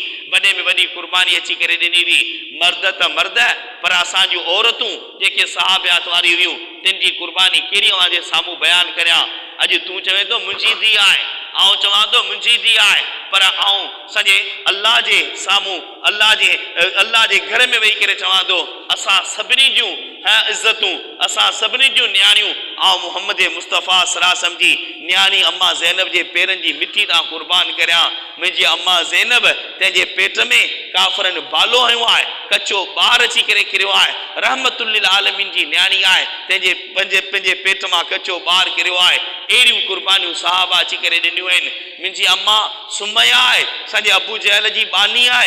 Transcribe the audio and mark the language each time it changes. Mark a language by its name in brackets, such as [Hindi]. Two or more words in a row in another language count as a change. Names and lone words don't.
[Sindhi] वॾे में वॾी कुर्बानी अची करे ॾिनी हुई। मर्द त मर्द, पर असां जूं औरतूं जेके सहाबियात वारी हुयूं, तिन जी कुर्बानी कहिड़ी अव्हां जे साम्हूं बयानु करियां। अॼु तूं चवे थो मुंहिंजी धीउ आहे, आउं चवां थो मुंहिंजी धीउ आहे, पर आउं सॼे अल्लाह जे साम्हूं अल्लाह जे घर में वेही करे चवां थो असां सभिनी जूं इज़तूं, असां सभिनी जूं न्याणियूं आउं मुहम्मद मुस्तफ़ा [Arabic] صلى الله عليه وسلم [Sindhi] जी न्याणी अम्मा ज़ैनब जे पेरनि जी मिटी तां कुर्बान करियां। मुंहिंजी अम्मा ज़ैनब तंहिंजे पेट में काफ़रनि बालो हयो आहे, कचो ॿार अची करे किरियो आहे, [Arabic] رحمة للعالمين [Sindhi] जी न्याणी आहे, तंहिंजे पंहिंजे पेट मां कचो ॿार किरियो आहे। अहिड़ियूं कुर्बानियूं सहाबा अची करे ॾिनियूं आहिनि। मुंहिंजी अम्मा सुमैया आहे, सॼे अबू जहल जी बानी आहे।